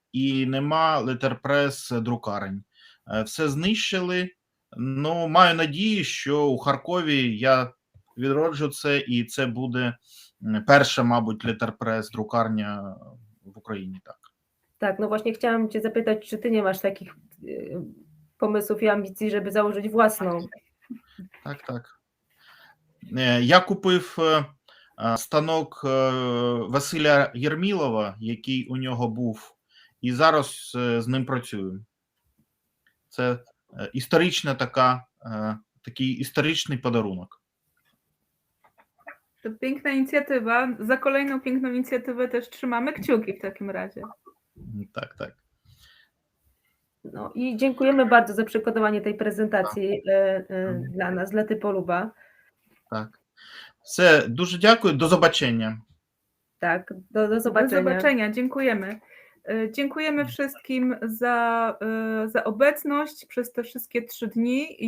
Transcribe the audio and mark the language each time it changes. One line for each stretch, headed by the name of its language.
Ukrainian: І нема Letterpress друкарень. Все знищили. Ну, маю надію, що у Харкові я відроджу це, і це буде перша, мабуть, Letterpress друкарня
Polish: w Ukrainie, tak. Tak, no właśnie chciałam cię zapytać, czy ty nie masz takich pomysłów i ambicji, żeby założyć własną?
Ukrainian: Так. Я купив станок Василя Єрмілова, який у нього був, і зараз з ним працюю. Це історична такий історичний подарунок.
Polish: To piękna inicjatywa. Za kolejną piękną inicjatywę też trzymamy kciuki w takim razie. Tak. No i dziękujemy bardzo za przygotowanie tej prezentacji dla nas, dla Typoluba.
Ukrainian: Так. Все, дуже дякую, до побачення.
Polish: Tak, do zobaczenia. Do zobaczenia, dziękujemy. Dziękujemy wszystkim za obecność przez te wszystkie 3 dni.